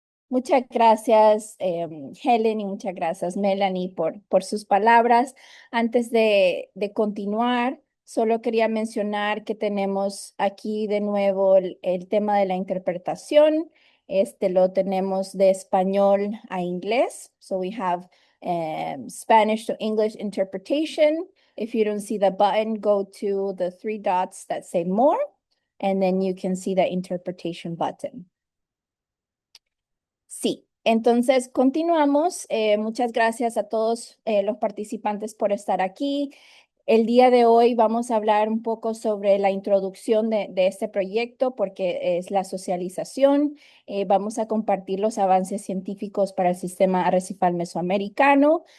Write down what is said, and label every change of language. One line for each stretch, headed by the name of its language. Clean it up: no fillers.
Spanish: Muchas gracias, Helen, y muchas gracias, Melanie, por sus palabras. Antes de continuar, solo quería mencionar que tenemos aquí de nuevo el tema de la interpretación. Lo tenemos de español a inglés.
English: So we have Spanish to English interpretation. If you don't see the button, go to the 3 dots that say more, and then you can see the interpretation button.
Spanish: Sí, entonces continuamos. Muchas gracias a todos los participantes por estar aquí. El día de hoy vamos a hablar un poco sobre la introducción de este proyecto porque es la socialización. Vamos a compartir los avances científicos para el sistema arrecifal mesoamericano.